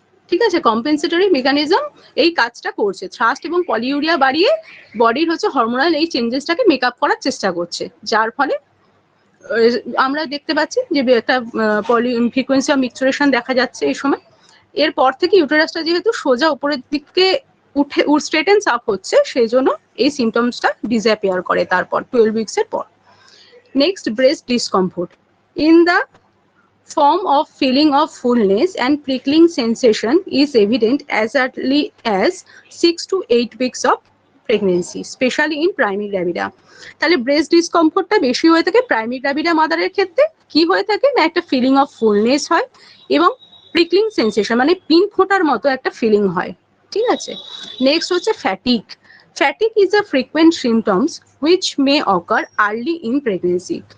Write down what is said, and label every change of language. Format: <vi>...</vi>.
<bn>ঠিক আছে, compensatory mechanism এই কাজটা করছে, থ্রাস্ট এবং পলিউরিয়া বাড়িয়ে বডির হচ্ছে হরমোনাল এই চেঞ্জেসটাকে মেকআপ করার চেষ্টা করছে, যার ফলে আমরা দেখতে পাচ্ছি যে একটা ফ্রিকোয়েন্সি অফ মিক্সচুরেশন দেখা যাচ্ছে এই সময়। এরপর থেকে ইউটেরাসটা যেহেতু সোজা উপরের দিকে স্ট্রেটেন্স আপ হচ্ছে, সেই জন্য এই সিমটমসটা ডিসঅ্যাপিয়ার করে তারপর 12 উইকসের পর।</bn> <en>Next, breast discomfort in the form of feeling of fullness and prickling sensation is evident as early as 6 to 8 weeks of pregnancy, especially in primary gravida.</en> <bn>তাহলে ব্রেস্ট ডিসকমফোর্টটা বেশি হয়ে থাকে প্রাইমারি গ্রাভিডা মাদারের ক্ষেত্রে। কি হয়ে থাকে না, একটা ফিলিং অফ ফুলনেস হয় এবং প্রিকলিং সেন্সেশন মানে পিন ফোটার মতো একটা ফিলিং হয়, ঠিক আছে। নেক্সট হচ্ছে fatigue.</bn> <en>Fatigue is a frequent symptoms which may occur early in pregnancy.</en>